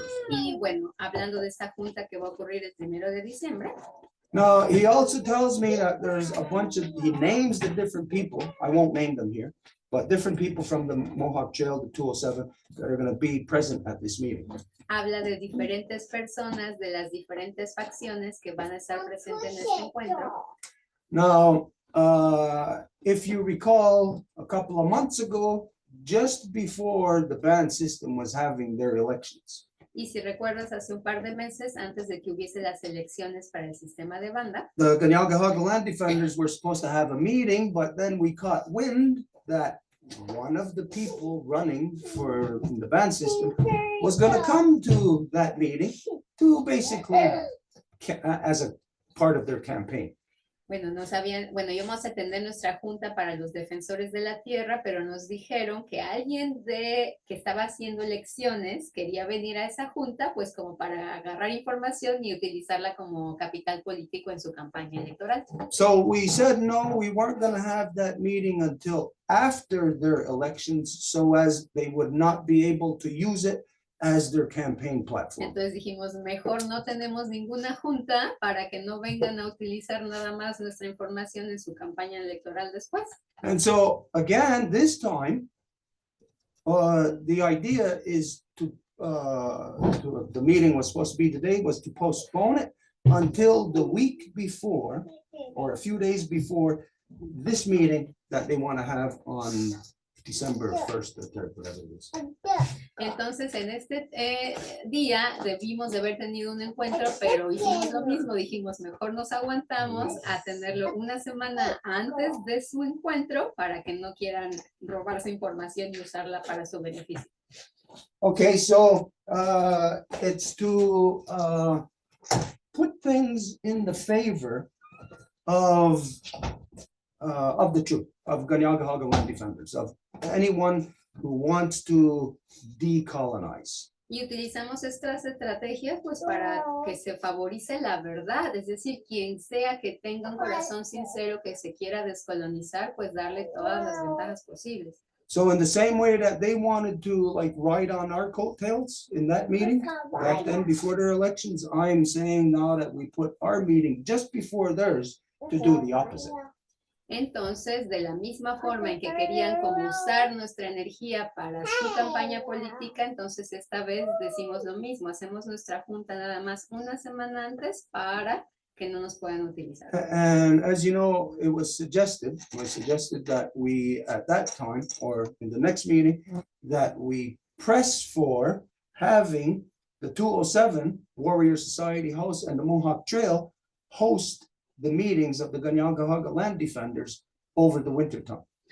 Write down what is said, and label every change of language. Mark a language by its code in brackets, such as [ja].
[es] Y bueno, hablando de esta junta que va a ocurrir el 1 de diciembre. [en] Now, he also tells me that there's a bunch of, he names the different people, I won't name them here, but different people from the Mohawk Jail, the 207, that are going to be present at this meeting. [es] Habla de diferentes personas de las diferentes facciones que van a estar presentes en este encuentro. [en] Now, if you recall, a couple of months ago, just before the ban system was having their elections. [es] Y si recuerdas, hace un par de meses, antes de que hubiese las elecciones para el sistema de banda, [en] the Ganyangahaga Land Defenders were supposed to have a meeting, but then we caught wind that one of the people running for the ban system was going to come to that meeting to basically, as a part of their campaign. [es] Bueno, no sabían, bueno, íbamos a tener nuestra junta para los defensores de la tierra, pero nos dijeron que alguien que estaba haciendo elecciones quería venir a esa junta, pues como para agarrar información y utilizarla como capital político en su campaña electoral. [en] So we said no, we weren't going to have that meeting until after their elections, so as they would not be able to use it as their campaign platform. [es] Entonces dijimos, mejor no tenemos ninguna junta para que no vengan a utilizar nada más nuestra información en su campaña electoral después. [en] And so again, this time, the idea is to the meeting was supposed to be today, was to postpone it until the week before, or a few days before this meeting that they want to have on December 1st or 3rd, whatever it is. [es] Entonces, en este día debimos de haber tenido un encuentro, pero hicimos lo mismo, dijimos, mejor nos aguantamos a tenerlo una semana antes de su encuentro para que no quieran robar su información y usarla para su beneficio. [en] Okay, so it's to put things in the favor of of the troop, of Kahnawake land defenders, of anyone who wants to decolonize. [es] Y utilizamos estas estrategias pues para que se favorice la verdad, es decir, quien sea que tenga un corazón sincero que se quiera descolonizar, pues darle todas las ventajas posibles. [en] So in the same way that they wanted to like ride on our coattails in that meeting back then before their elections, I'm saying now that we put our meeting just before theirs to do the opposite. [es] Entonces, de la misma forma en que querían como usar nuestra energía para su campaña política, entonces esta vez decimos lo mismo, hacemos nuestra junta nada más una semana antes para que no nos puedan utilizar. [en] And as you know, it was suggested that we, at that time, or in the next meeting, that we press for having the 207 Warrior Society House and the Mohawk Trail host the meetings of the Kahnawake land defenders over the winter time.